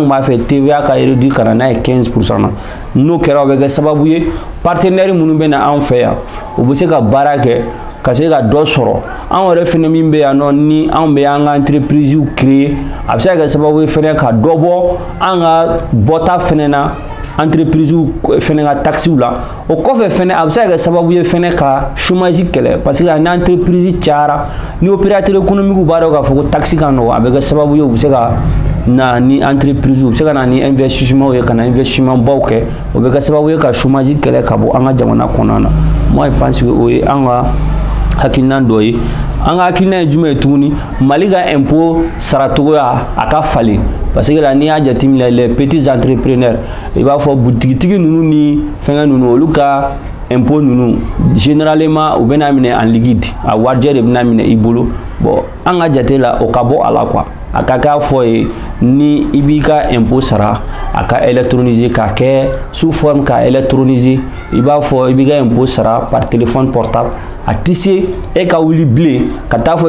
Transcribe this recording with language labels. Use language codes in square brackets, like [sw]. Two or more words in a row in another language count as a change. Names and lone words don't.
[bm] kun b'a fɛ TVA ka réduire ka na n'a ye 15% na n'o kɛra o bɛ kɛ sababu ye partenaire minnu bɛ na an fɛ yan u bɛ se ka baara kɛ ka se ka dɔ sɔrɔ an yɛrɛ fɛnɛ min bɛ yan nɔ ni an bɛ an ka entreprise créer a bɛ se ka kɛ sababu ye fɛnɛ ka dɔ bɔ an ka bɔta fɛnɛ na entreprise fɛnɛ ka taxes la o kɔfɛ fɛnɛ a bɛ se ka kɛ sababu ye fɛnɛ ka chômage kɛlɛ [fr] parce que [bm] ni entreprise cayara ni opérateur économique b'a dɔn k'a fɔ ko taxe ka nɔgɔ a bɛ kɛ sababu ye u bɛ se ka na ni entreprise u bɛ se ka na ni investissement ye ka na investissement baw kɛ o bɛ kɛ sababu ye ka chômage kɛlɛ ka bɔ an ka jamana kɔnɔna na [fr] moi je pense que [bm] o ye an ka hakilina dɔ ye an ka hakilina ye jumɛn ye tuguni Mali ka impôt saratogoya a ka falen [fr] parce que [bm] la n'i y'a jateminɛ [fr] les petits entrepreneurs [bm] i b'a fɔ butigitigi ninnu ni fɛngɛ ninnu olu ka impôt ninnu généralement u bɛna minɛ [fr] en liquide [bm] a warijɛ de bɛna minɛ i bolo bon an ka jate la o ka bɔ a la quoi a ka k'a fɔ ye ni i b'i ka impôt sara a ka électroniser ka kɛ [fr] sous forme [bm] ka électroniser i b'a fɔ i b'i ka impôt sara [fr] par téléphone portable [bm] a ti se e ka wuli bilen ka taa fɔ